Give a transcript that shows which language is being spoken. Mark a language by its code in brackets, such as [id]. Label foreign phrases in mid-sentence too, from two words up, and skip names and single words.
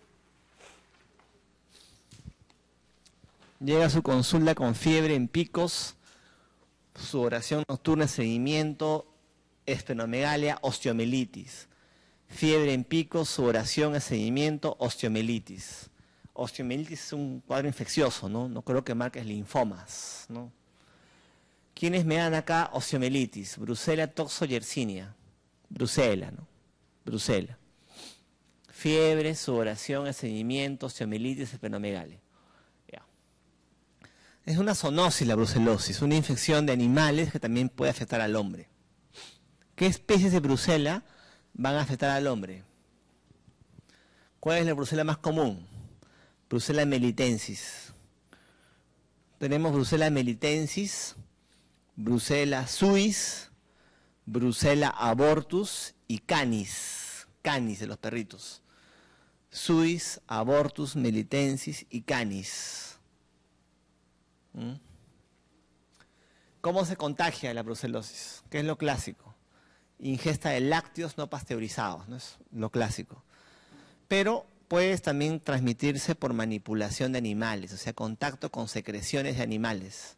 [es] Llega a su consulta con fiebre en picos, sudoración nocturna, seguimiento, esplenomegalia, osteomielitis. Fiebre en picos, sudoración, seguimiento, osteomielitis. Osteomielitis es un cuadro infeccioso, ¿no? No creo que marques linfomas, ¿no? ¿Quiénes me dan acá osteomielitis? Brucella toxo-yersinia. Brucella, ¿no? Brucella. Fiebre, sudoración, estreñimiento, osteomielitis, esplenomegalia. Ya. Es una zoonosis la brucelosis, una infección de animales que también puede afectar al hombre. ¿Qué especies de brucela van a afectar al hombre? ¿Cuál es la brucela más común? Brucella melitensis. Tenemos Brucella melitensis, Brucella suis, Brucella abortus y canis. Canis de los perritos. Suis, abortus, melitensis y canis. ¿Cómo se contagia la brucelosis? ¿Qué es lo clásico? Ingesta de lácteos no pasteurizados, ¿no? Es lo clásico. Pero puede también transmitirse por manipulación de animales, o sea, contacto con secreciones de animales.